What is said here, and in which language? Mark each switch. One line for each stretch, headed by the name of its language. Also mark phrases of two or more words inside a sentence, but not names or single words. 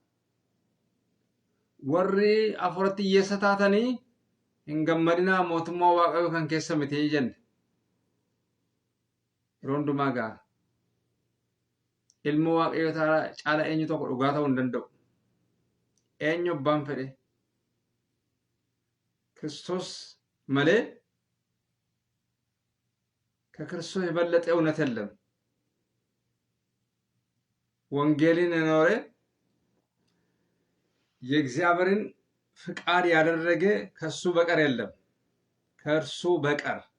Oromo: Warri afuratti hiyyeessa taatanii hin gammadinaa mootummaa waaqayyoo kan keessa miti jenne. Yeroo hundumaa ga'a. Ilma waaqayyoo caala eenyu tokko dhugaa ta'uu hin danda'u. Eenyu abbaan fedhe? Kiristoos malee
Amharic: ከክርስቶስ የበለጠ እውነት የለም። ወንጌልን የኖረ የእግዚአብሔርን ፍቃድ ያደረገ ከሱ በቀር የለም። ከእርሱ በቀር